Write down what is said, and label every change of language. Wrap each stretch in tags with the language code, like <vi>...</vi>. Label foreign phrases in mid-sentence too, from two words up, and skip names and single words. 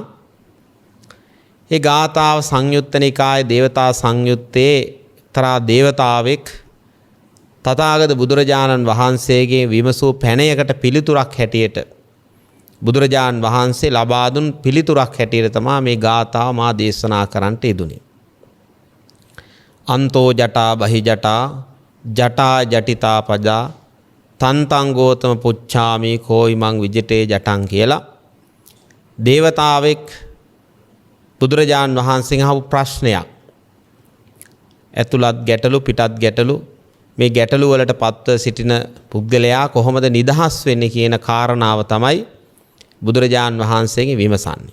<si>ඒ ගාථාව සංයුත්ත නිකායේ දේවතා සංයුත්තේ තරා දේවතාවෙක් තථාගත බුදුරජාණන් වහන්සේගේ විමසූ පැනයකට පිළිතුරක් හැටියට බුදුරජාණන් වහන්සේ ලබා දුන් පිළිතුරක් හැටියට තමයි මේ ගාථාව මා දේශනා කරන්නට යෙදුනේ.</si> <pi>අන්තෝ ජටා බහි ජටා ජටා ජටිතා පජා තන්තං ගෝතම පුච්ඡාමි කෝයිමං විජිතේ ජටං</pi> <si>කියලා දේවතාවෙක් බුදුරජාන් වහන්සේගෙන් අහපු ප්‍රශ්නයක්. ඇතුළත් ගැටලු පිටත් ගැටලු, මේ ගැටලු වලට පත්ව සිටින පුද්ගලයා කොහොමද නිදහස් වෙන්නේ කියන කාරණාව තමයි බුදුරජාන් වහන්සේගෙන් විමසන්නේ.</si>